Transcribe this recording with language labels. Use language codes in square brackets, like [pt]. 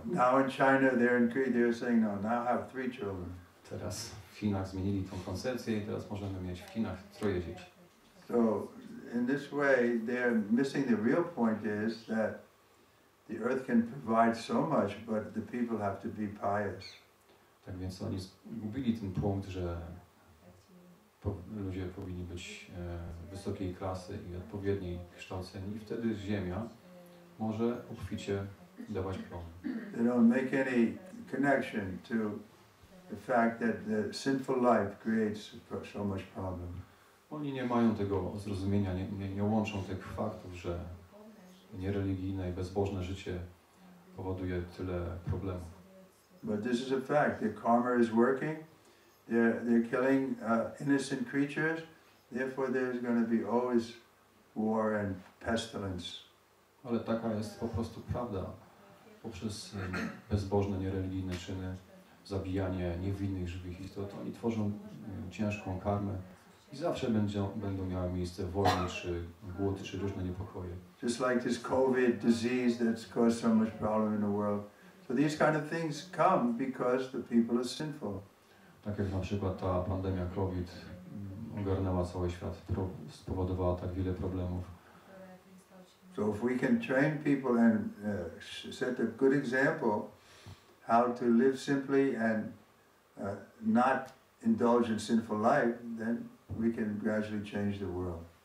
[en] So now in China, they're saying, no, now have 3 children. [pl] Teraz w Chinach zmienili tą koncepcję i teraz możemy mieć w Chinach 3 dzieci. [en] So in this way, they're missing the real point is that the earth can provide so much, but the people have to be pious. [pl] Tak więc oni zgubili ten punkt, że ludzie powinni być wysokiej klasy i odpowiedniej kształceni i wtedy Ziemia może obficie dawać plon. [en] They don't make any connection to the fact that the sinful life creates so much problem. [pl] Oni nie mają tego zrozumienia, nie łączą tych faktów, że niereligijne i bezbożne życie powoduje tyle problemów. [en] But this is a fact. The karma is working. They're killing innocent creatures. Therefore, there's going to be always war and pestilence. [pl] Ale taka jest po prostu prawda. Poprzez bezbożne, niereligijne czyny, zabijanie niewinnych żywych istot, oni tworzą ciężką karmę i zawsze będą miały miejsce wojny, czy głód, czy różne niepokoje. [en] Just like this COVID disease that's caused so much problem in the world. So these kind of things come because the people are sinful. [pl] Tak jak na przykład ta pandemia COVID ogarnęła cały świat, spowodowała tak wiele problemów. [en] So if we can train people and set a good example how to live simply and not indulge in sinful life, then we can gradually change the world.